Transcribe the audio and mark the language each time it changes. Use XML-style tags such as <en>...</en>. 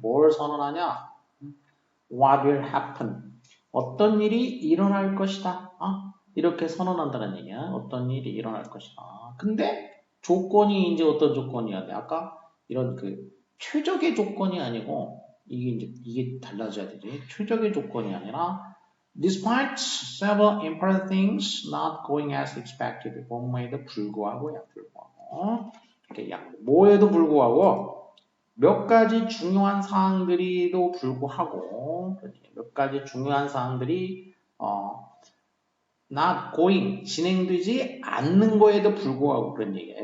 <ko>뭘 선언하냐?</ko> <en>What will happen?</en> <ko>어떤 일이 일어날 것이다. 이렇게 선언한다는 얘기야. 어떤 일이 일어날 것이다. 근데 조건이 이제 어떤 조건이어야 돼? 아까 이런 그 최적의 조건이 아니고 이게 달라져야 되지. 최적의 조건이 아니라</ko> <en>despite several important things not going as expected.</en> <ko>뭐뭐에도 불구하고야 불구하고. 뭐에도 불구하고 몇 가지 중요한 사항들이도 불구하고 몇 가지 중요한 사항들이 not going 진행되지 않는 거에도 불구하고 그런 얘기야.</ko>